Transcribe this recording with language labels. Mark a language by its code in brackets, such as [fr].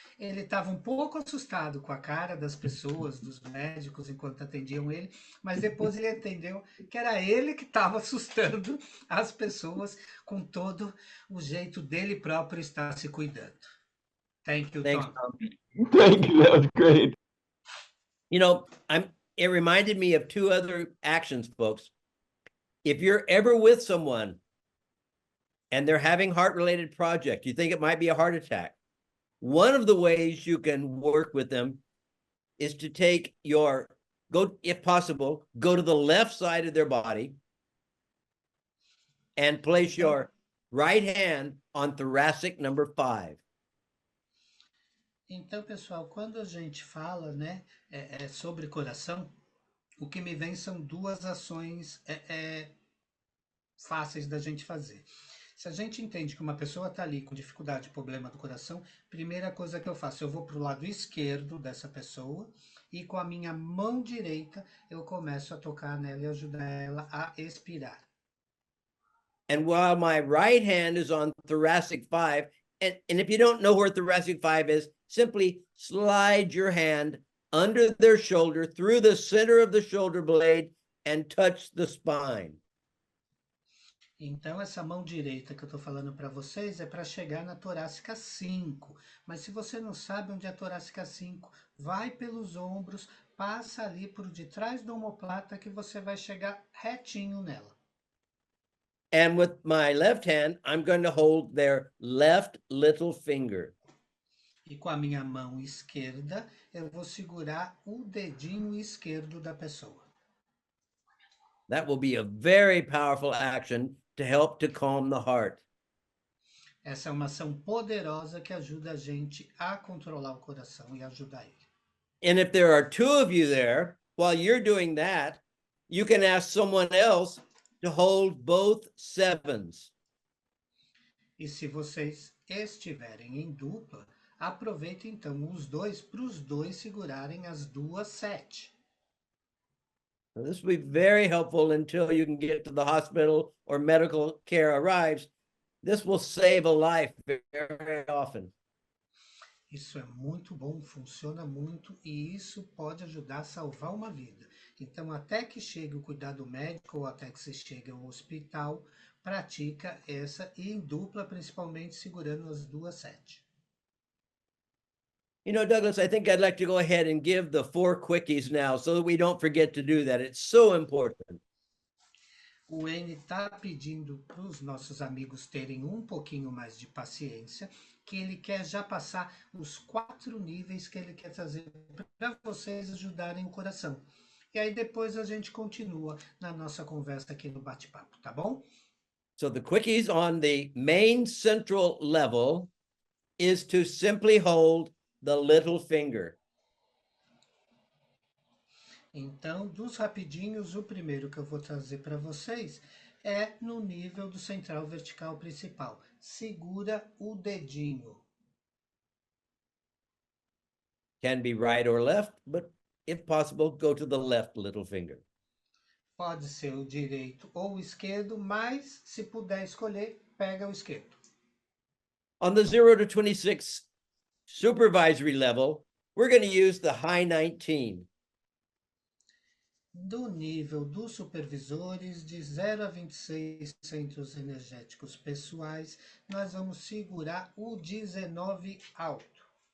[pt] Ele estava um pouco assustado com a cara das pessoas, dos médicos, enquanto atendiam ele, mas depois ele entendeu que era ele que estava assustando as pessoas com todo o jeito dele próprio estar se cuidando. [en] Thank you, Thanks, Tom. Tom. Thank you. That was great. You know, it reminded me of 2 other actions, folks. If you're ever with someone and they're having heart-related project, you think it might be a heart attack, one of the ways you can work with them is to take if possible, go to the left side of their body and place your right hand on thoracic number 5. [pt] Então, pessoal, quando a gente fala, né, sobre coração, o que me vem são 2 ações fáceis da gente fazer. Se a gente entende que uma pessoa está ali com dificuldade, problema do coração, primeira coisa que eu faço, eu vou para o lado esquerdo dessa pessoa e com a minha mão direita eu começo a tocar nela e ajudar ela a expirar. [en] And while my right hand is on thoracic 5, and if you don't know where thoracic 5 is, simply slide your hand under their shoulder, through the center of the shoulder blade, and touch the spine. [pt] Então, essa mão direita que eu estou falando para vocês é para chegar na torácica 5. Mas se você não sabe onde é a torácica 5, vai pelos ombros, passa ali por detrás do omoplata que você vai chegar retinho nela. [en] And with my left hand, I'm going to hold their left little finger. [pt] E com a minha mão esquerda, eu vou segurar o dedinho esquerdo da pessoa. [en] That will be a very powerful action to help to calm the heart. [pt] Essa é uma ação poderosa que ajuda a gente a controlar o coração e ajudar ele. [en] And if there are 2 of you there, while you're doing that, you can ask someone else to hold both 7s. [pt] E se vocês estiverem em dupla, Aproveita então os dois para os dois segurarem as duas 7. [en] So this will be very helpful until you can get to the hospital or medical care arrives. This will save a life very often. [pt] Isso é muito bom, funciona muito e isso pode ajudar a salvar uma vida. Então, até que chegue o cuidado médico ou até que você chegue ao hospital, pratica essa e em dupla, principalmente segurando as duas 7. [en] You know, Douglas, I think I'd like to go ahead and give the 4 quickies now so that we don't forget to do that. It's so important. [pt] O N está pedindo para os nossos amigos terem um pouquinho mais de paciência, que ele quer já passar os 4 níveis que ele quer trazer para vocês ajudarem o coração. E aí depois a gente continua na nossa conversa aqui no bate-papo, tá bom? [en] So the quickies on the main central level is to simply hold the little finger. [pt] Então, dos rapidinhos, o primeiro que eu vou trazer para vocês é no nível do central vertical principal. Segura o dedinho. [en] Can be right or left, but if possible, go to the left little finger. [pt] Pode ser o direito ou o esquerdo, mas se puder escolher, pega o esquerdo. [en] On the 0 to 26 supervisory level, we're going to use the high 19. [pt] Do nível dos supervisores, de 0 a 26 centros energéticos pessoais, nós vamos segurar o 19 alto.